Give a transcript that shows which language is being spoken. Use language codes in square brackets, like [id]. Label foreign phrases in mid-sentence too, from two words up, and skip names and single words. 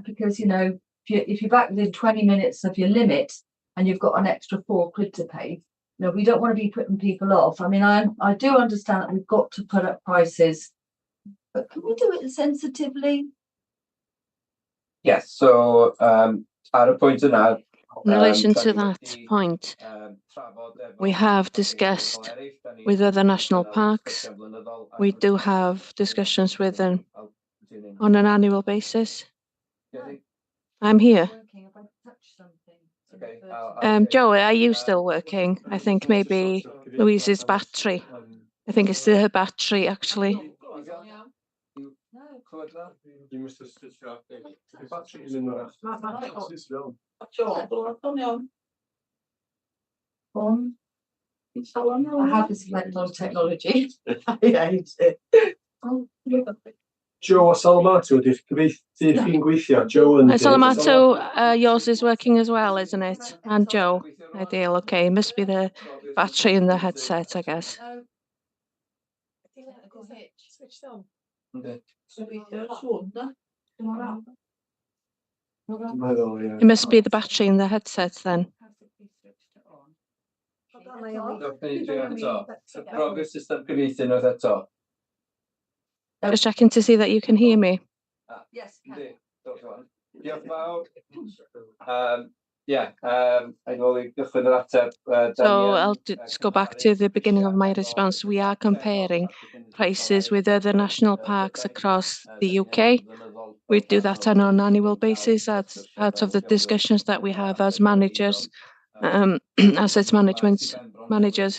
[en] Because, you know, if you're back within 20 minutes of your limit and you've got an extra £4 to pay, you know, we don't want to be putting people off. I mean, I do understand that we've got to put up prices, but can we do it sensitively? Yes, so [cy] ar y pwynt yna. [en] In relation to that point, we have discussed with other national parks. We do have discussions with them on an annual basis. I'm here. Joe, are you still working? I think maybe Louise's battery. I think it's her battery actually. I have this effect on technology. [cy] Joe Salamato, di'r chi'n gweithio, [en] Joe and Salamato, yours is working as well, isn't it? And Joe, ideal. Okay, must be the battery in the headset, I guess. It must be the battery in the headset then. Progress system [cy] cyfieithu unwaith eto. [en] Just checking to see that you can hear me. Yes. [cy] Diolch yn fawr. [en] I'd only [cy] gychwyn yr ateb. [en] So I'll just go back to the beginning of my response. We are comparing prices with other national parks across the UK. We do that on an annual basis as out of the discussions that we have as managers, asset management managers.